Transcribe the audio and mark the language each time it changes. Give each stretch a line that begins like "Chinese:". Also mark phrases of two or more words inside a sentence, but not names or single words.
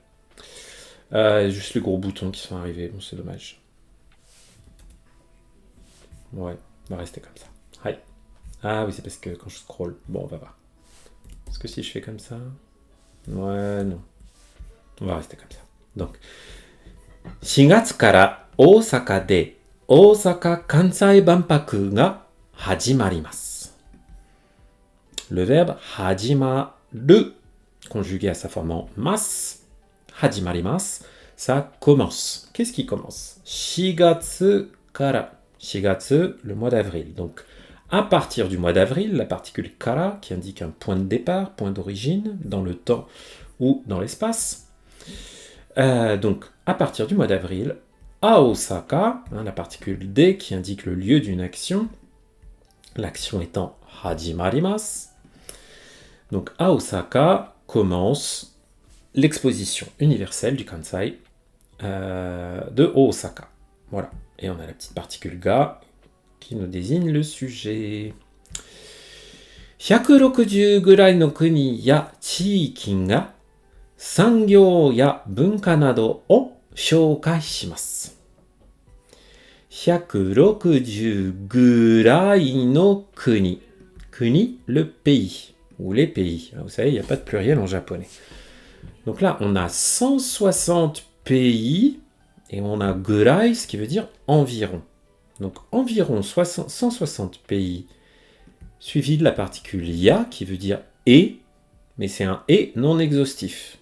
French: Juste les gros boutons qui sont arrivés. Bon, c'est dommage. Ouais, on va rester comme ça. Hi. Ah oui, c'est parce que quand je scroll... Bon, on va voir. Est-ce que si je fais comme ça? Ouais, non. On va rester comme ça.
Japanese: Donc, 4 月から大阪で大阪・関西万博が始まります。
French: Le verbe
Japanese: 始まる,
French: conjugué à sa forme en mas, 始まります, ça commence. Qu'est-ce qui commence?
Japanese: 4 月から. 4月,
French: le mois d'avril. Donc, à partir du mois d'avril, la particule kara, qui indique un point de départ, point d'origine, dans le temps ou dans l'espace. Donc, à partir du mois d'avril, à Osaka, la particule D qui indique le lieu d'une action, l'action étant hajimarimasu. Donc à Osaka commence l'exposition universelle du Kansai de Osaka. Voilà, et on a la petite particule ga qui nous désigne le sujet.
Japanese: 160 ぐらいの国や地域が産業や文化などを紹介します。160ぐらいの国。国,
French: le pays, ou les pays. Vous savez, il n'y a pas de pluriel en japonais. Donc là, on a 160 pays, et on a gurai, ce qui veut dire environ. Donc environ 160 pays, suivi de la particule ya, qui veut dire et, mais c'est un et non exhaustif.